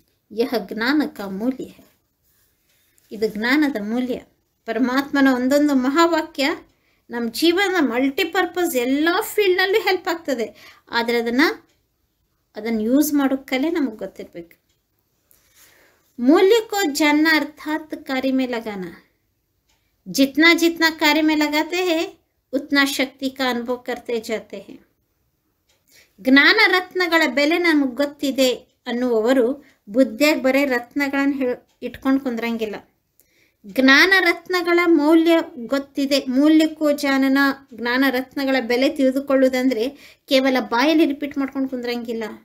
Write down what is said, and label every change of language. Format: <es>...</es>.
<hi>ಯಹ ಜ್ಞಾನಕ ಮೂಲ್ಯ ಹೈ.</hi> <kn>ಇದು ಜ್ಞಾನದ ಮೂಲ್ಯ. ಪರಮಾತ್ಮನ ಒಂದೊಂದು ಮಹಾವಾಕ್ಯ ನಮ್ಮ ಜೀವನ ಮಲ್ಟಿಪರ್ಪಸ್ ಎಲ್ಲ ಫೀಲ್ಡ್ನಲ್ಲೂ ಹೆಲ್ಪ್ ಆಗ್ತದೆ. ಆದರೆ ಅದನ್ನು ಯೂಸ್ ಮಾಡೋ ಕಲೆ ನಮಗೆ ಗೊತ್ತಿರಬೇಕು.</kn> <hi>मूल्य को जानना अर्थात कार्य में लगाना. जितना जितना कार्य में लगाते हैं उतना शक्ति का अनुभव करते जाते हैं.</hi> <kn>ಜ್ಞಾನ ರತ್ನಗಳ ಬೆಲೆ ನಮಗೆ ಗೊತ್ತಿದೆ ಅನ್ನುವವರು ಬುದ್ಧಿಯಾಗಿ ಬರೀ ರತ್ನಗಳನ್ನು ಇಟ್ಕೊಂಡು ಕುಂದ್ರಂಗಿಲ್ಲ. ಜ್ಞಾನ ರತ್ನಗಳ ಮೌಲ್ಯ ಗೊತ್ತಿದೆ, ಮೂಲ್ಯಕ್ಕೂ ಜಾನನ, ಜ್ಞಾನ ರತ್ನಗಳ ಬೆಲೆ ತಿಳಿದುಕೊಳ್ಳುವುದಂದರೆ ಕೇವಲ ಬಾಯಲ್ಲಿ ರಿಪೀಟ್ ಮಾಡ್ಕೊಂಡು ಕುಂದ್ರಂಗಿಲ್ಲ.</kn>